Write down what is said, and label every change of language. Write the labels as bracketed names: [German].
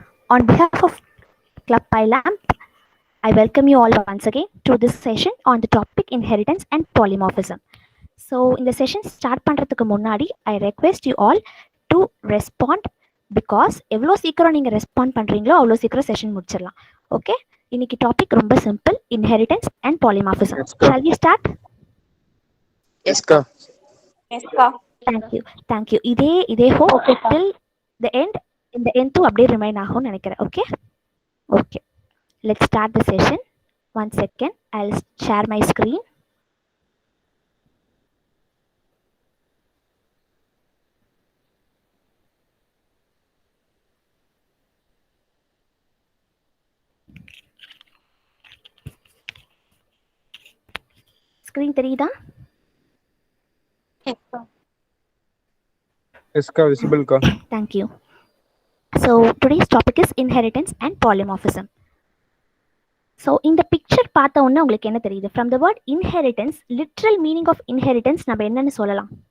[English] On behalf of Club PyLamp, I welcome you all once again to this session on the topic inheritance and polymorphism. So, in the session start [Tamil] பண்றதுக்கு முன்னாடி [English] I request you all to respond because [Tamil] எவ்வளோ சீக்கிரம் நீங்கள் respond பண்ணுறீங்களோ அவ்வளோ சீக்கிரம் session முடிச்சிடலாம். Okay, இன்னைக்கு டாபிக் ரொம்ப simple, inheritance and polymorphism. [English] Yes, Ka. Shall we start? Yes, Ka. Yes, Ka. Thank you. இதே hope Okay, Ka. till the end. [Tamil] இந்த [English] end to [Tamil] அப்படியே ரிமைன் ஆகும்னு நினைக்கிறேன். [English] Okay, let's start the session. 1 second, I'll share my screen. [Tamil] Screen தெரியுதா? [English] Yes, Ka. Yes, Ka. Visible, Ka. Thank you. So today's topic is inheritance and polymorphism. So in the picture [Tamil] பார்த்த உடனே உங்களுக்கு என்ன தெரியுது? [English] From the word inheritance, literal meaning of inheritance [Tamil] நம்ம என்னன்னு சொல்லலாம்?